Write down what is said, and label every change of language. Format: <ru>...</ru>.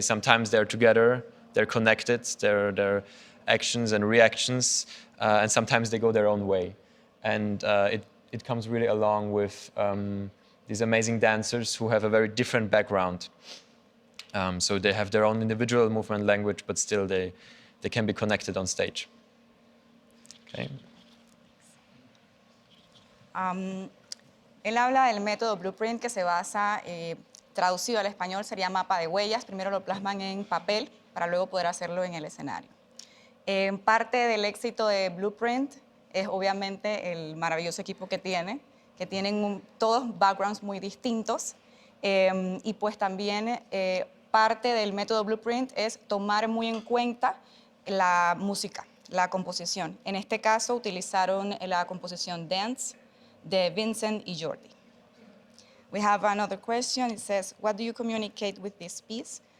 <en>Sometimes they're together, they're connected, they're actions and reactions, and sometimes they go their own way. And it comes really along with these amazing dancers who have a very different background. So they have their own individual movement language, but still they can be connected on stage. Okay.</en> <es>Él habla del método Blueprint que se basa, traducido al español sería mapa de huellas. Primero lo plasman en papel para luego poder hacerlo en el escenario. Parte del éxito de Blueprint es obviamente el maravilloso equipo que tienen todos backgrounds muy distintos. Y pues también parte del método Blueprint es tomar muy en cuenta la música, la composición. En este caso utilizaron la composición Dance de Vincent y Jordi.</es> <en>We have another question. It says, what do you communicate with this piece?</en>